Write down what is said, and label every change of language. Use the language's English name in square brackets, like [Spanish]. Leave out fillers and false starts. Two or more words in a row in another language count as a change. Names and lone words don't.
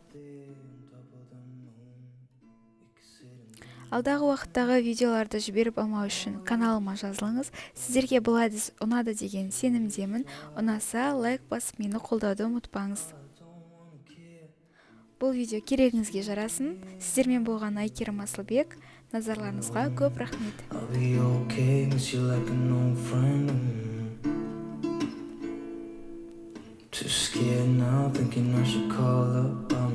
[Kazakh] Алдағы уақыттағы видеоларды жіберіп алмау үшін каналыма жазылыңыз. Сіздерге бұл әдіс ұнады деген сенімдемін. Ұнаса, лайк басып мені қолдауды ұмытпаңыз. Бұл видео керегіңізге жарасын. Сіздермен болған Айкерім Асылбек. Назарларыңызға көп рахмет. [English] Too scared now, thinking I should call up.